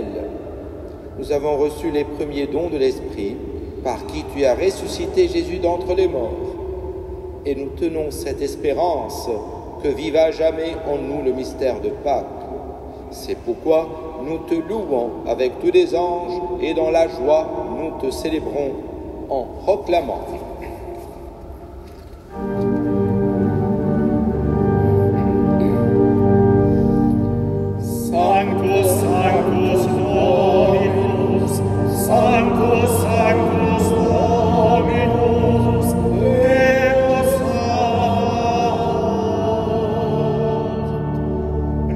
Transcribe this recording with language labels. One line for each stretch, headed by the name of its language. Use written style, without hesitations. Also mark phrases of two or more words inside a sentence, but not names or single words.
French: Nous avons reçu les premiers dons de l'Esprit par qui tu as ressuscité Jésus d'entre les morts. Et nous tenons cette espérance que vive à jamais en nous le mystère de Pâques. C'est pourquoi nous te louons avec tous les anges et dans la joie nous te célébrons en proclamant.
Latin: Sanctus, Sanctus Dominus, Sanctus, Sanctus Dominus, Deus Sanctus.